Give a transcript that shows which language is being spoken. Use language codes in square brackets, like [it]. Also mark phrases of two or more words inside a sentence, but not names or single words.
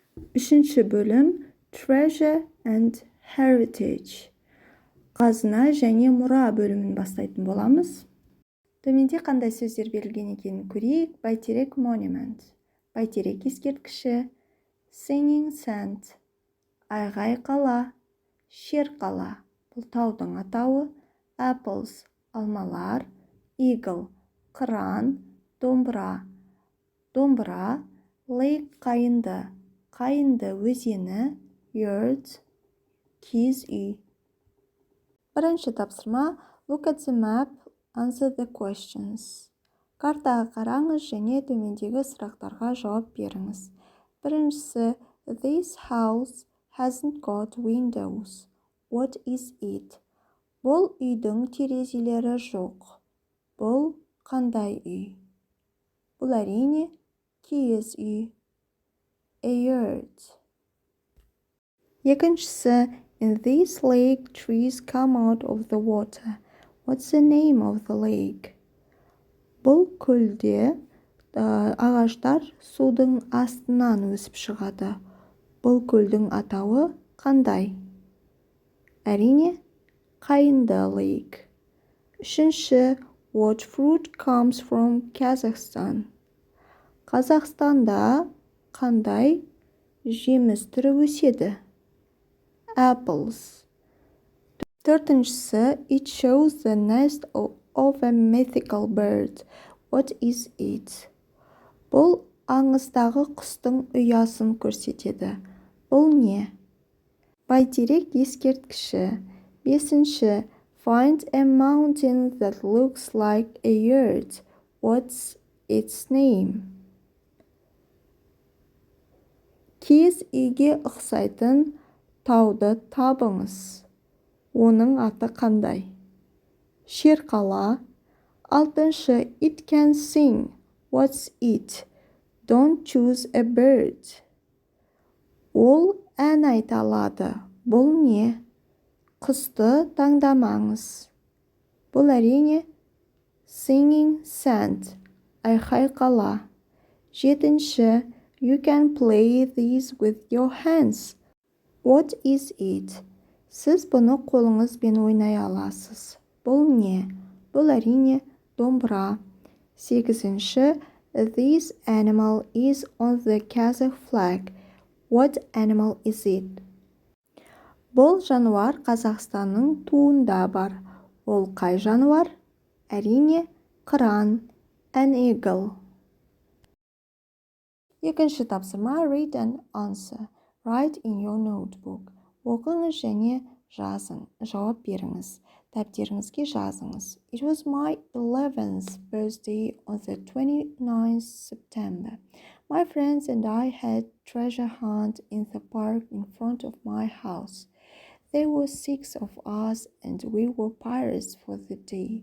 [kk] Үшінші бөлім Treasure and Heritage. Қазына және мұра бөлімін бастайтын боламыз. Төменде қандай сөздер берілген екенін көрейік. Бәйтерек monument, бәйтерек ескерткіші, [en] singing sand, [kk] айғай қала, шер қала, бұл таудың атауы, apples, алмалар, eagle, қыран, домбыра, lake қайынды, қайынды өзені, yurt, киіз үй. Бірінші тапсырма, [en] look at the map, answer the questions. [kk] Картаға қараңыз және төмендегі сұрақтарға жауап беріңіз. Біріншісі, [en] this house hasn't got windows. What is it? [kk] Бұл үйдің терезелері жоқ. Бұл қандай үй? Бұл әрине киіз үй. [en] A yurt. [kk] Екіншісі, [en] in this lake trees come out of the water. What's the name of the lake? [kk] Бұл көлде ағаштар судың астынан өсіп шығады. Бұл көлдің атауы қандай? Әрине, қайынды lake. Үшінші, [en] what fruit comes from Kazakhstan? [kk] Қазақстанда қандай жеміс түрі өседі? Apples. Төртіншісі, [en] it shows the nest of a mythical bird. What is it? [kk] Бұл аңыздағы құстың ұясын көрсетеді. Бұл не? Бәйтерек ескерткіші. Бесінші, [en] find a mountain that looks like a yurt. What's its name? [kk] Киіз үйге ұқсайтын тауды табыңыз. Оның аты қандай? Шер қала. Алтыншы, [en] it can sing. What's it? Don't choose a bird. [kk] Ол ән айта алады. Бұл не? Құсты таңдамаңыз. Бұл әрине [en] singing sand, [kk] айқай қала. Жетінші, [en] you can play these with your hands. What is it? [kk] Сіз бұны қолыңызбен ойнай аласыз. Бұл не? Бұл әрине домбыра. Сегізінші, [en] this animal is on the Kazakh flag. What animal is it? [kk] Бұл жануар Қазақстанның туында бар. Ол қай жануар? Әрине қыран, [en] an eagle. [kk] Екінші тапсырма, [en] read and answer. Write in your notebook. [kk] Оқыңыз және жазың. Жауап беріңіз. Дәптеріңізге жазыңыз. [en] It was my 11th birthday on the 29th September. My friends and I had treasure hunt in the park in front of my house. There were 6 of us and we were pirates for the day.